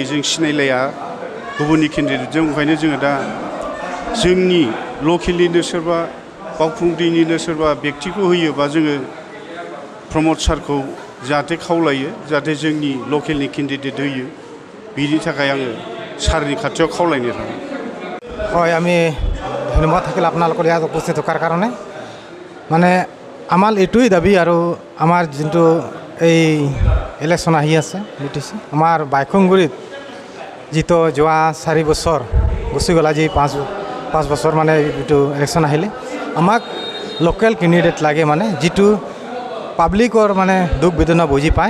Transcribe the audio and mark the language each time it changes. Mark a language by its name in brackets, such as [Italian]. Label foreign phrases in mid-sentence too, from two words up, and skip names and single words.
[Bodo] जों सिनायलाया गुबुननि केन्डिडेटजों। ओंखायनो जोङो दा जोंनि लकेलनिनो सोरबा बावखुंग्रिनिनो सोरबा बेक्तिखौ होयोबा जोङो प्रमद सारखौ जाहाथे खावलायो, जाहाथे जोंनि [English] localनि candidate [Bodo] होयो। बिनि थाखाय आङो सारनि खाथियाव खावलायनो थाङो। [Assamese] হয়, আমি ধন্যবাদ থাকিল আপোনালোকৰ ইয়াত উপস্থিত থকাৰ কাৰণে। মানে আমাৰ এইটোৱেই দাবী আৰু আমাৰ যোনটো এই ইলেকশ্যন আহি আছে বিটিচি আমাৰ বাইখুংগুৰিত যিটো যোৱা 4 বছৰ গুচি গ'ল, আজি 5 বছৰ মানে এইটো ইলেকশ্যন আহিলে আমাক [English] local candidate [Assamese] লাগে, মানে যিটো পাব্লিকৰ মানে দুখ বেদনা বুজি পায়।